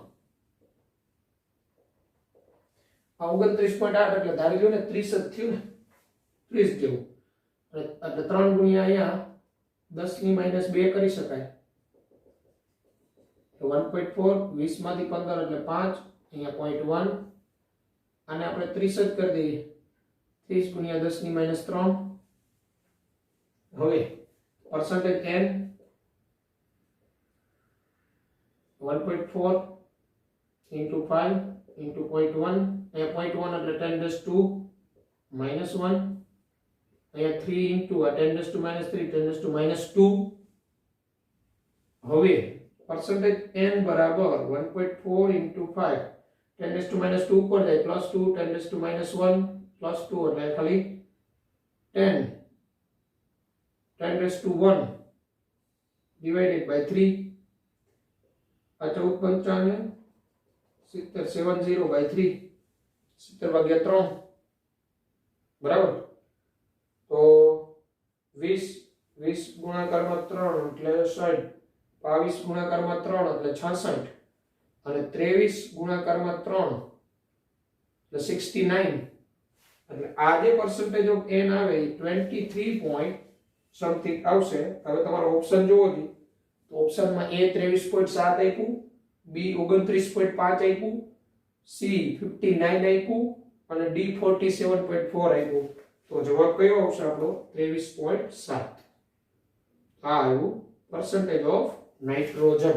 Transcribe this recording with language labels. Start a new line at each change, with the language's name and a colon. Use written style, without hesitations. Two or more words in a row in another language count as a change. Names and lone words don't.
Gujarati: આ 29.8 એટલે ધારી લો ને 30 જ થયું ને, 30 જેવું, એટલે 3 ગુણ્યા અહીંયા 10 ની માઈનસ 2 કરી શકાય. 1.4 20 માંથી 15 એટલે 5, અહીંયા 0.1, આને આપણે 30 જ કરી દઈએ, 30 ગુણ્યા 10 ની માઈનસ 3.
English: હવે percentage n 1.4 into 5 into 0.1, અહીંયા 0.1 એટલે 10 raised to minus 1, અહીંયા 3 into 10 raised to minus 3, 10 raised to minus 2. હવે percentage n બરાબર 1.4 into 5, 10 raised to minus 2
Gujarati: પર જાય,
English: plus 2, 10 raised to minus 1, plus 2
Gujarati: એટલે ખાલી
English: 10, 10 raised to 1 divided by 3.
Gujarati: આ 14 70 70 by 3, 70 ભાગ્યા 3, બરાબર. તો 20 ગુણાકારમાં 3 એટલે 60, 22 ગુણાકારમાં 3 એટલે 66, અને 23 ગુણાકારમાં 3 એટલે 69. એટલે આ જે
English: percentage of n
Gujarati: આવે એ 23
English: point something
Gujarati: આવશે. હવે તમારો ઓપ્શન જોવો છે, તો ઓપ્શનમાં A 23.7 આપ્યું, B 29.5 આપ્યું, C 59 આપ્યું અને D 47.4 આપ્યું. તો જવાબ કયો આવશે આપણો? 23.7. આ આવ્યું
English: percentage of
Gujarati: નાઇટ્રોજન.